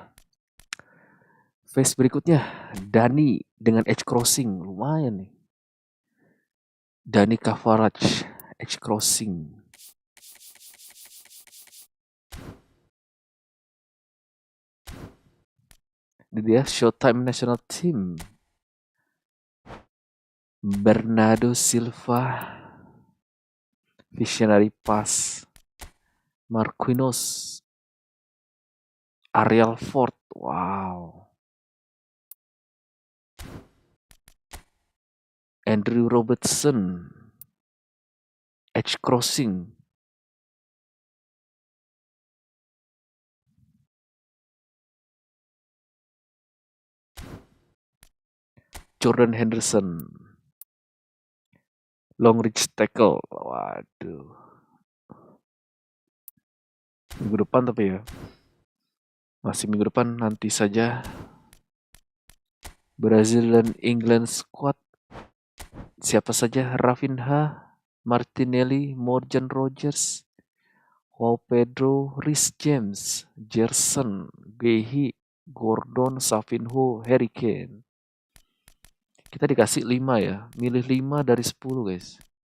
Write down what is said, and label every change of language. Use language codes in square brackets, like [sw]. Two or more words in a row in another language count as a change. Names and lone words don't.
[id] Face berikutnya, Dani dengan [en] edge crossing. [id] Lumayan nih. Dani Kavarac, [en] edge crossing. [id] Ini dia Showtime National Team. Bernardo Silva, [en] Visionary Pass, [id] Marquinhos, Ariel Ford. Wow. Andrew Robertson, [en] edge crossing. [id] Jordan Henderson, [en] long reach tackle. [id] Waduh. Minggu depan tapi ya. Masih minggu depan, nanti saja. Brazil dan England squad. Siapa saja? Rafinha, Martinelli, Morgan Rogers, Joao Pedro, Reece James, Gerson, Gehi, Gordon, Savinho, Harry Kane. Kita dikasih 5 ya. Milih 5 dari 10 guys.